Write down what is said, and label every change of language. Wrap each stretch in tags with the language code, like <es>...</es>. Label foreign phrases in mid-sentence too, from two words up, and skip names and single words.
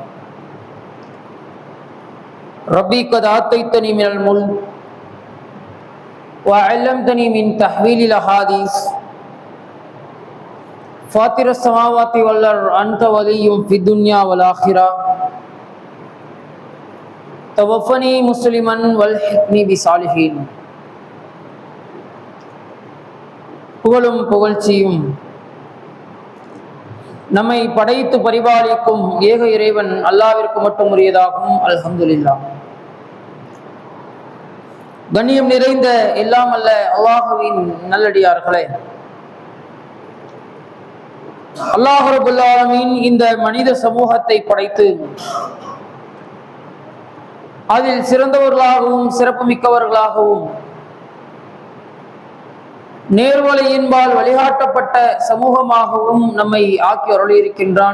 <ar>ربي قد آتيتني من الملك وعلمتني من تحويل الأحاديث فاطر السماوات والأرض أنت ولي في الدنيا والآخرة توفني مسلما والحقني بالصالحين.</ar> <ta>புகழும் புகழ்ச்சியும் நம்மை படைத்து பரிபாலிக்கும் ஏக இறைவன் அல்லாஹ்விற்கு மட்டும் உரியதாகும். அல்ஹம்துலில்லாஹ். கண்ணியம் நிறைந்த எல்லாம் அல்ல அல்லாஹ்வின் நல்லடியார்களே, அல்லாஹ்</ta> <ar>رب العالمين</ar> <ta>இந்த மனித சமூகத்தை படைத்து அதில் சிறந்தவர்களாகவும் சிறப்பு மிக்கவர்களாகவும் நேர்வழியின்பால் வழிகாட்டப்பட்ட சமூகமாகவும் நம்மை ஆக்கி அருளியிருக்கின்றான்.</ta>